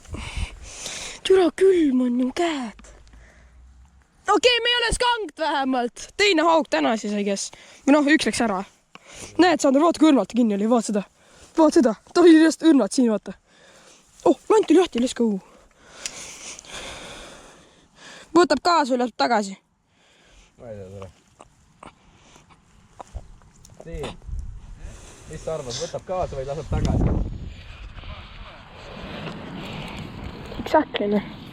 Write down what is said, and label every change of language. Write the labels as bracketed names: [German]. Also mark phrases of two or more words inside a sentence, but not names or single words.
[Estonian] Türa, külm on ju käed. Okei, me ei ole skankt vähemalt. Teine haug täna siis, [English] I guess. [Estonian] Või noh, üks läks ära. Näed, Sander, vaata kui õrnalt kinni oli, vaata seda. Vaata seda. Ta oli just õrnalt siin, vaata. Oh, lant oli lahti, [English] let's go. [Estonian] Võtab kaasa või läheb tagasi? Ma ei tea seda. Nii. Mis sa arvad, võtab kaasa või laseb tagasi? Exactly, noh.